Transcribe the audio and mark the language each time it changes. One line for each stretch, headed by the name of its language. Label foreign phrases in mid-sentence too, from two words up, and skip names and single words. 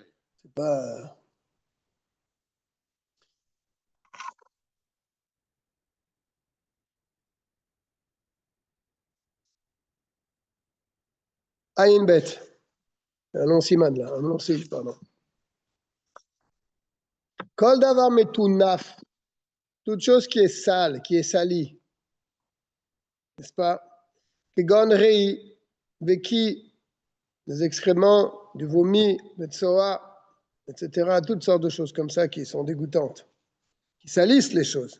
French: c'est pas...
Hebrew: עין בית.
French: Un long siman là, un long sil, pardon.
Hebrew: כל דבר מטונף.
French: Toute chose qui est sale, qui est salie. N'est-ce pas?
Hebrew: כגון רעי וקיא,
French: des excréments, du vomi, des tsoa, etc. Toutes sortes de choses comme ça qui sont dégoûtantes, qui salissent les choses.